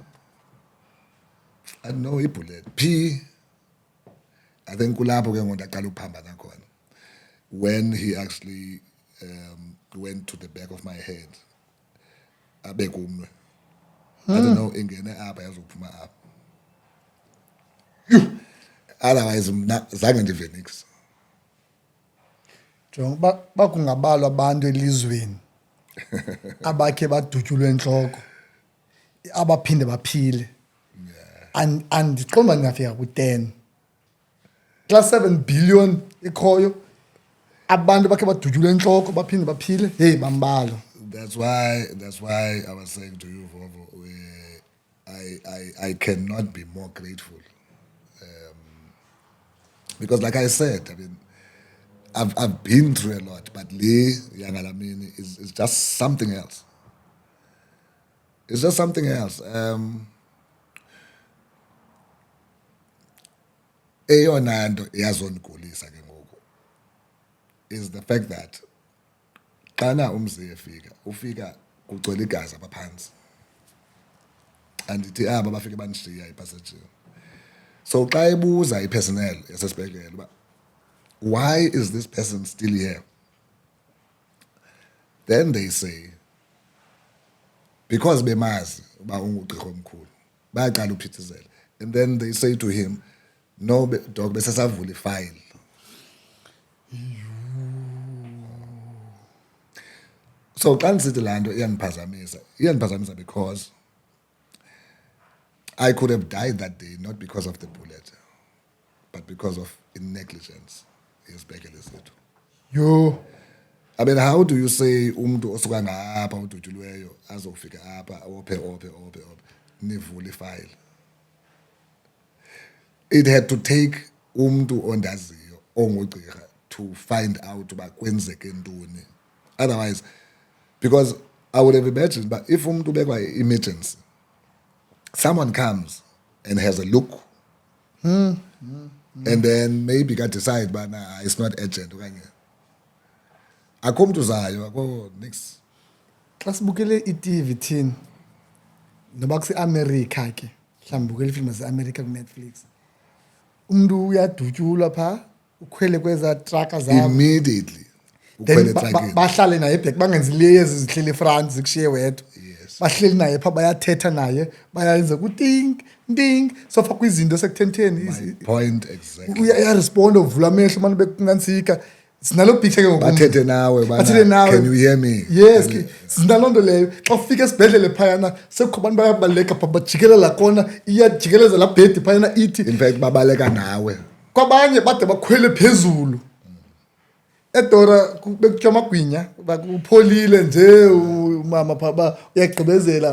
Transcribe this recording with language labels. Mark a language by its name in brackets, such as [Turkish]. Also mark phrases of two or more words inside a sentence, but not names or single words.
[English] I know [Xhosa] ibullet P. [English] I think [Xhosa] kulapho ke ngoku ndaqala uphambana khona, [English] when he actually went to the back of my head [Xhosa] abeka umnwe. [English] I don't know [Xhosa] ingene apha yazophuma apha. Otherwise mna zange ndive nix. Jonga bakungabalwa abantu elizweni abakhe badutyulwe entloko abaphinde baphile. Andiqomba ndingafika ku-10. Xa 7 billion ikhoyo abantu bakhe badutyulwe entloko baphinde baphile, hey bambalwa. [English] That's why I was saying to you, Vovo, I cannot be more grateful. Because like I said, I mean, I've been through a lot, but Lee Yangalamini is just something else. It's just something else. [Xhosa] Eyona nto yazondigulisa ke ngoku [English] is the fact that [Xhosa] xana umzi efika ufika kugcwele igazi apha phantsi, andithi aba bafike bandishiya ipasejini. So xa ebuza ipersonnel yasesibhedlele uba [English] why is this person still here, then they say because [Xhosa] bemazi uba ungugqirha omkhulu bayaqala uphithizela, [English] and then they say to him, no doc, [Xhosa] besesavula ifile. [English] So [Xhosa] xa ndisithi laa nto iyandiphazamisa [English] because I could have died that day, not because of the bullet, but because of negligence. [Xhosa] Yesibhekele sethu. Yo, [English] I mean, how do you say [Xhosa] umntu osuka ngapha udutyulweyo azofika apha ophe nivule ifile? [English] It had to take [Xhosa] umntu ondaziyo ongugqirha [English] to find out [Xhosa] uba kwenzeke ntoni. [English] Otherwise, because I would have imagined, but if [Xhosa] umntu ubekwa [English] emergency, someone comes and has a look, and then maybe can decide, but nah, it's not urgent. [Xhosa] Akho mntu uzayo, akho nix. xa sibukele i-TV thina noba kuse-America ke mhlawumbi bukele iifilimu zase-America ku-Netflix, umntu uyadutyulwa phaa ukhwele kweza traka zabo, [English] Immediately. then [Xhosa] Ukhwele etrakini. bahlale naye ebhek, bangenzi lezi zihleli efrance zikushiye wedwa. [English] Yes. [Xhosa] Bahleli naye phaa bayathetha naye bayenza kuting ting sofa kwizinto sekutheni [English] My point exactly. [Xhosa] uyaresponda uvula amehlo manje bekunantsika. Sinalo picture ke ngoku Bathethe nawe, bana, Bathethe nawe. [English] can you hear me? Yes, [Xhosa] sinalo nto leyo. Xa ufika esibhedlele phayana sekukho abantu bayabaleka phaa bajikelela kona iyajikeleza laa bhedi phayana ithi In fact, babaleka nawe. kwabanye bade bakhwele phezulu. Edora bekuthiwa amagwinya upholile nje umama phaa uyagqibezela.